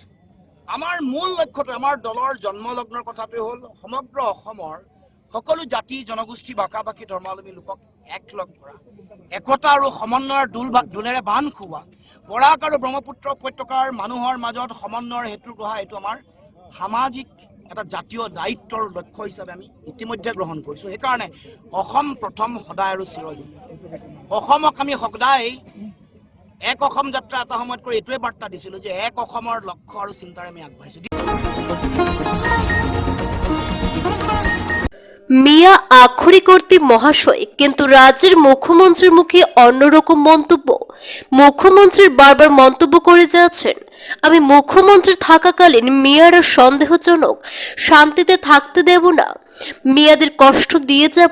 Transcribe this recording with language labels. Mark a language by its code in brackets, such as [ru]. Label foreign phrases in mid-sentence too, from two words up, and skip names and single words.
[as] আমাৰ মূল লক্ষ্যটো, আমাৰ দলৰ জন্মলগ্নৰ কথাটোৱে হ'ল সমগ্ৰ অসমৰ সকলো জাতি জনগোষ্ঠী ভাষা ভাষী ধৰ্মাৱলম্বী লোকক একলগ কৰা, একতা আৰু সমন্বয়ৰ দোলেৰে বান্ধ খুওৱা, বৰাক আৰু ব্ৰহ্মপুত্ৰ উপত্যকাৰ মানুহৰ মাজত সমন্বয়ৰ হেতু গঢ়া, এইটো আমাৰ সামাজিক এটা জাতীয় দায়িত্বৰ লক্ষ্য হিচাপে আমি ইতিমধ্যে গ্ৰহণ কৰিছোঁ। সেইকাৰণে অসম প্ৰথম, সদায় আৰু চিৰদিন। অসমক আমি সদায় এক অসম যাত্ৰা এটা সময়ত কৰি এইটোৱে বাৰ্তা দিছিলোঁ যে এক অসমৰ লক্ষ্য আৰু চিন্তাৰে আমি আগবাঢ়িছোঁ। [bn] মিয়া আক্ষরিক অর্থে মহাশয়, কিন্তু রাজ্যের মুখ্যমন্ত্রীর মুখে অন্যরকম মন্তব্য। মুখ্যমন্ত্রীর বারবার মন্তব্য করে যাচ্ছেন, আমি মুখ্যমন্ত্রী থাকাকালীন মিয়ারা সন্দেহজনক শান্তিতে থাকতে দেব না, মিয়াদের কষ্ট দিয়ে যাব।